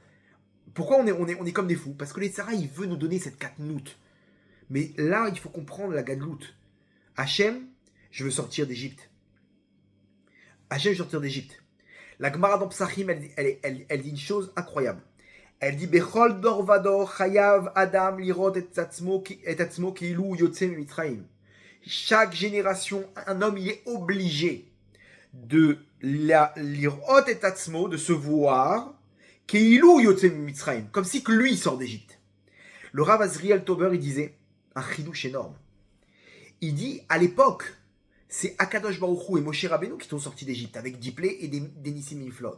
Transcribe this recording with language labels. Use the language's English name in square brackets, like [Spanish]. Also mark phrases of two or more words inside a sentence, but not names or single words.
[French] Pourquoi on est comme des fous? Parce que les Tzara, il veut nous donner cette katnout. Mais là, il faut comprendre la gadloute. Hachem, je veux sortir d'Égypte. Hachem, je veux sortir d'Égypte. La Gemara dans Psachim, elle dit une chose incroyable. Elle dit [Hebrew] בכל דור ודור חייב אדם לראות את עצמו כאילו יוצא ממצרים. [French] Chaque génération, un homme, il est obligé de [Hebrew] לראות את עצמו, [French] de se voir [Hebrew] כאילו יוצא ממצרים, [French] comme si que lui sort d'Égypte. Le Rav Azriel Tober, il disait un chidouche énorme. Il dit, à l'époque, c'est Akadosh Baruch Hu et Moshe Rabbeinu qui sont sortis d'Égypte avec Diplé et des [Hebrew] נסים נפלאות.